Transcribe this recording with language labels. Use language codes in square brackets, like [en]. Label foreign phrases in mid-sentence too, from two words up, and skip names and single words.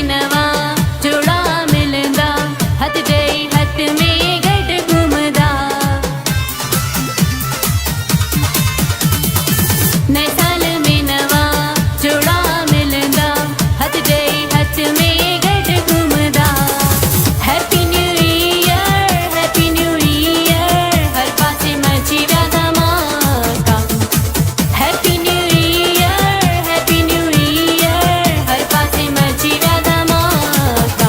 [sd] नवा जोड़ा मिलंदा, हथ ॾेई हथ में गॾु घुमंदा। नए साल में नवा जोड़ा मिलंदा, हथ ॾेई हथ में गॾु घुमंदा। [en] Happy New Year, Happy New Year, [sd] हर पासे मची विया धमाका। [en] Happy New Year, Happy New Year, [sd] हर पासे मची विया धमाका।